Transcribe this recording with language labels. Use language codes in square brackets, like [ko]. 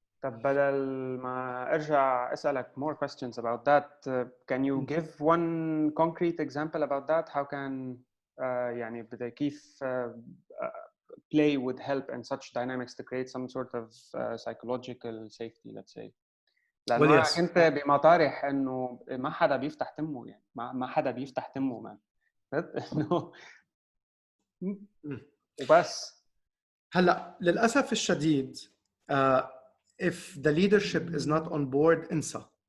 [ar] طب بدل ما ارجع اسالك [en] more questions about that, can you give one concrete example about that? How can [ar] يعني كيف [en] play would help in such dynamics to create some sort of psychological safety, let's say. [ar] لأنه [en] well, yes. [ar] كنت بمطارح إنه ما حدا بيفتح تمه، يعني ما حدا بيفتح تمه man. إنه وبس. هلا للأسف الشديد [en] if the leadership is not on board [ar] انسى.